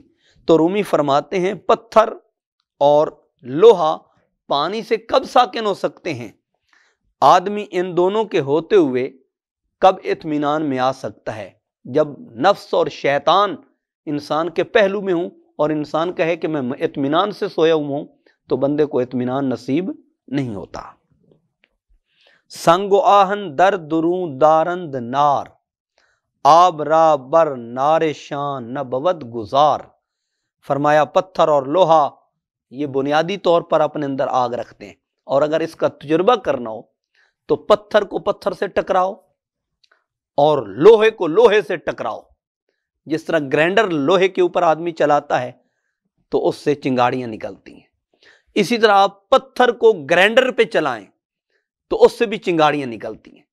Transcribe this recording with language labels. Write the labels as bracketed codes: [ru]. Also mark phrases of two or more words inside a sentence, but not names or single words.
[ur] تو رومی فرماتے ہیں پتھر اور لوہا پانی سے کب ساکن ہو سکتے ہیں؟ آدمی ان دونوں کے ہوتے ہوئے کب اطمینان میں آ سکتا ہے؟ جب نفس اور شیطان انسان کے پہلو میں ہوں اور انسان کہے کہ میں اطمینان سے سویا ہوں، تو بندے کو اطمینان نصیب نہیں ہوتا۔ [fa] سنگ و آہن در دروں دارند نار، آب را بر نار شان نہ بود گزار۔ [ur] فرمایا پتھر اور لوہا یہ بنیادی طور پر اپنے اندر آگ رکھتے ہیں، اور اگر اس کا تجربہ کرنا ہو تو پتھر کو پتھر سے ٹکراؤ اور لوہے کو لوہے سے ٹکراؤ۔ جس طرح گرینڈر لوہے کے اوپر آدمی چلاتا ہے تو اس سے چنگاڑیاں نکلتی ہیں، اسی طرح آپ پتھر کو گرینڈر پہ چلائیں تو اس سے بھی چنگاڑیاں نکلتی ہیں۔